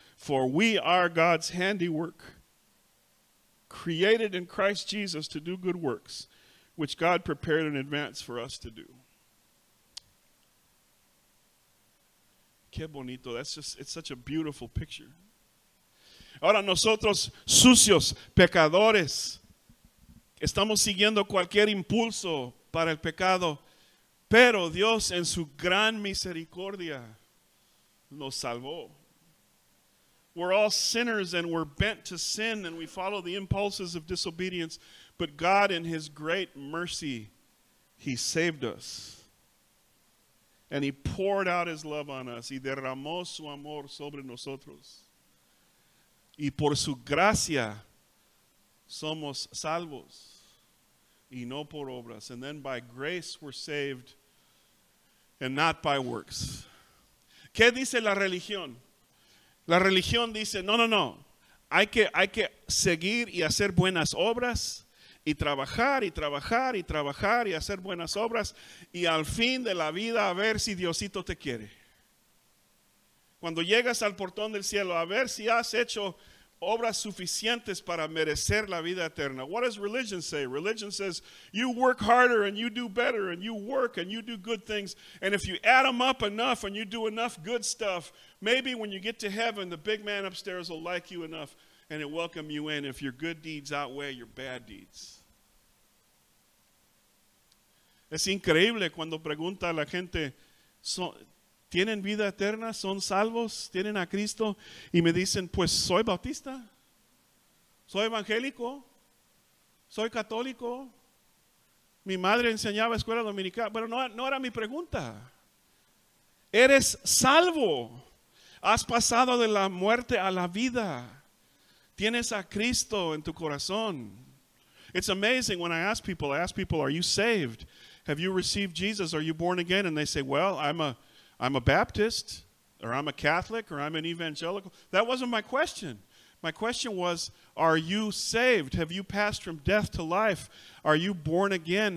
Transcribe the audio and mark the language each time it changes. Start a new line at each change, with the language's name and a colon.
English: For we are God's handiwork, created in Christ Jesus to do good works, which God prepared in advance for us to do.
Spanish: Qué bonito.
English: It's such a beautiful picture.
Spanish: Ahora nosotros, sucios, pecadores, estamos siguiendo cualquier impulso para el pecado, pero Dios en su gran misericordia nos salvó.
English: We're all sinners and we're bent to sin and we follow the impulses of disobedience, but God in his great mercy, he saved us. And he poured out his love on us
Spanish: y derramó su amor sobre nosotros. Y por su gracia somos salvos y no por obras.
English: And then by grace we're saved and not by works.
Spanish: ¿Qué dice la religión? La religión dice, no. Hay que seguir y hacer buenas obras y trabajar y hacer buenas obras y al fin de la vida a ver si Diosito te quiere. Cuando llegas al portón del cielo, a ver si has hecho obras suficientes para merecer la vida eterna.
English: What does religion say? Religion says you work harder and you do better and you work and you do good things. And if you add them up enough and you do enough good stuff, maybe when you get to heaven, the big man upstairs will like you enough and he'll welcome you in if your good deeds outweigh your bad deeds.
Spanish: Es increíble cuando pregunta a la gente, ¿tienen vida eterna? ¿Son salvos? ¿Tienen a Cristo? Y me dicen, pues soy bautista, soy evangélico, soy católico, mi madre enseñaba escuela dominical. Bueno, no era mi pregunta. Eres salvo. Has pasado de la muerte a la vida. Tienes a Cristo en tu corazón.
English: It's amazing when I ask people, are you saved? Have you received Jesus? Are you born again? And they say, well, I'm a Baptist, or I'm a Catholic, or I'm an evangelical. That wasn't my question. My question was, are you saved? Have you passed from death to life? Are you born again?